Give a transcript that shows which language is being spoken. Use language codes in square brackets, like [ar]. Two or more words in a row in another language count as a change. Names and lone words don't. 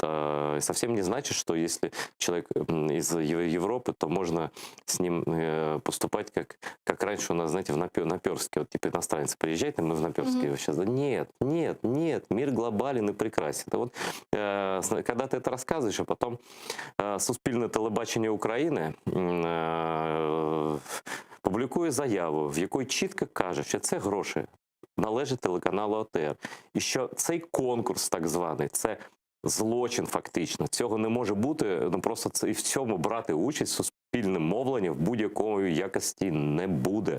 [ru] Совсем не значит, что если человек из Европы, то можно с ним поступать, как раньше у нас, знаете, в Наперске. Вот типа иностранец приезжает, и мы в Наперске сейчас. Нет, нет, нет, мир глобален и прекрасен. Это вот, когда ты это рассказываешь, а потом [uk] Суспільне телебачення України публікує заяву, в якій чітко каже, що це гроші належать телеканалу АТР. І що цей конкурс так званий, це злочин фактично. Цього не може бути, ну просто це і в цьому брати участь суспільне мовлення в будь-якому якості не буде.